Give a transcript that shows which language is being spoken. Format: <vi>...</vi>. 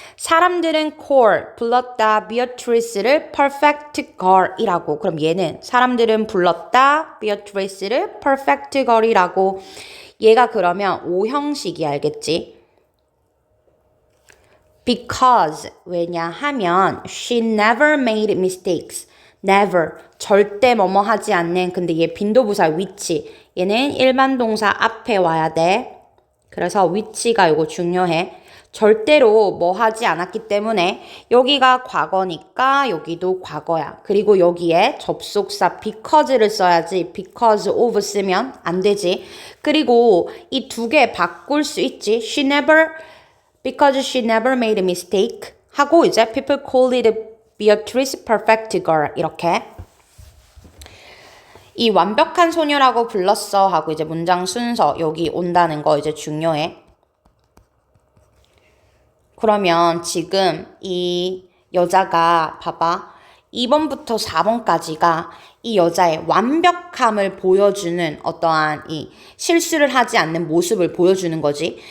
<ko>사람들은 call, 불렀다. Beatrice를 perfect girl이라고. 그럼 얘는 사람들은 불렀다. Beatrice를 perfect girl이라고. 얘가 그러면 오형식이 알겠지?</ko> <en>Because,</en> <ko>왜냐하면</ko> <en>she never made mistakes.</en> <ko>never, 절대 뭐뭐 하지 않는. 근데 얘 빈도부사 위치. 얘는 일반 동사 앞에 와야 돼. 그래서 위치가 이거 중요해. 절대로 뭐 하지 않았기 때문에 여기가 과거니까 여기도 과거야. 그리고 여기에 접속사 because를 써야지. because of 쓰면 안 되지. 그리고 이 두 개 바꿀 수 있지.</ko> <en>Because she never made a mistake</en> <ko>하고 이제</ko> <en>people call it Beatrice perfect girl 이렇게.</en> <ko>이 완벽한 소녀라고 불렀어 하고 이제 문장 순서 여기 온다는 거 이제 중요해. 그러면 지금 이 여자가 봐봐. 2번부터 4번까지가 이 여자의 완벽함을 보여주는 어떠한 이 실수를 하지 않는 모습을 보여주는 거지.</ko>